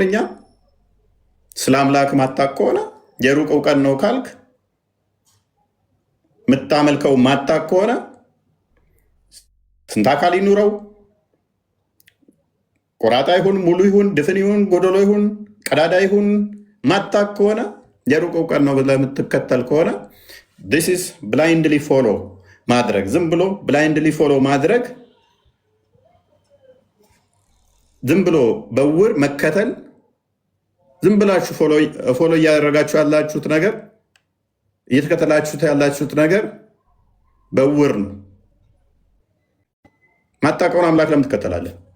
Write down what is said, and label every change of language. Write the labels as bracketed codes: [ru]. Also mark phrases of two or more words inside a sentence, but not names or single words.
[am] እኛ ስለ አምላክ ማታቅ ከሆነ የሩቅ እውቀት ነው ካልክ የምታመልከው ማታቅ ከሆነ ስንት አካል ይኑረው? ቆራጣ ይሁን ሙሉ ይሁን ድፍን ይሁን ጎደሎ ይሁን ቀዳዳ ይሁን ማታቅ ከሆነ የሩቅ እውቀት ነው ብለህ የምትከተል ከሆነ [en] this is blindly follow [am] ማድረግ፣ ዝም ብሎ [en] blindly follow [am] ማድረግ፣ ዝም ብሎ በውር መከተል፣ ዝም ብላችሁ ፎሎ እያደረጋችሁ ያላችሁት ነገር እየተከተላችሁት ያላችሁት ነገር በውር ነው። ማታውቀውን አምላክ ለምን ትከተላለህ?